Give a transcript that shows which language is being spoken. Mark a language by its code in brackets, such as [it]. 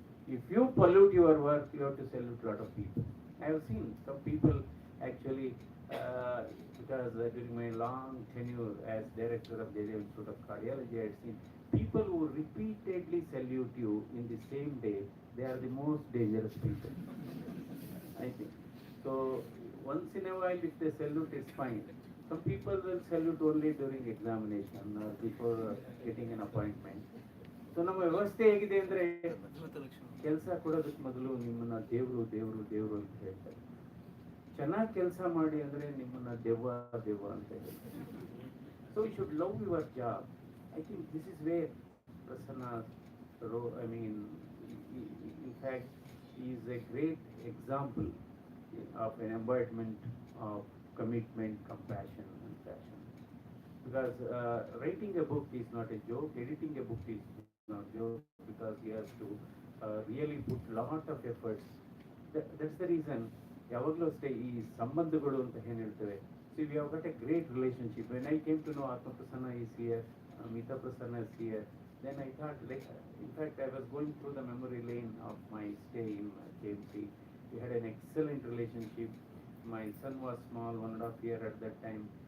[en] If you pollute your work, you have to salute a lot of people. I have seen some people actually, because during my long tenure as director of the Institute of Cardiology, I had seen people who repeatedly salute you in the same day. They are the most dangerous people, I think. So once in a while, if they salute, it's fine. Some people will salute only during examination or before getting an appointment. [kn] So ನಮ್ಮ ವ್ಯವಸ್ಥೆ ಹೇಗಿದೆ ಅಂದ್ರೆ ಕೆಲಸ ಕೊಡೋದಕ್ಕೆ ಮೊದಲು ನಿಮ್ಮನ್ನ ದೇವ್ರು ದೇವ್ರು ದೇವ್ರು ಅಂತ ಹೇಳ್ತಾರೆ. ಚೆನ್ನಾಗಿ ಕೆಲಸ ಮಾಡಿ ಅಂದ್ರೆ ನಿಮ್ಮನ್ನ ದೆವ್ವ ದೆವ್ವ ಅಂತ ಹೇಳ್ತಾರೆ. [en] So you should love your job. I think this is where Prasanna, I mean, in fact, he is a great example of an embodiment of commitment, compassion, and passion. Because writing a book is not a joke, editing a book is not a joke, because he has to really put lot of efforts. That's the reason [kn] ಯಾವಾಗಲೂ ಅಷ್ಟೇ ಈ ಸಂಬಂಧಗಳು ಅಂತ ಏನು ಹೇಳ್ತೇವೆ. [en] So we have got a great relationship. When I came to know Atma Prasanna is here, Meeta Prasanna is here, then I thought, like, in fact, I was going through the memory lane of my stay in KMC. We had an excellent relationship. My son was small, 1.5 years at that time.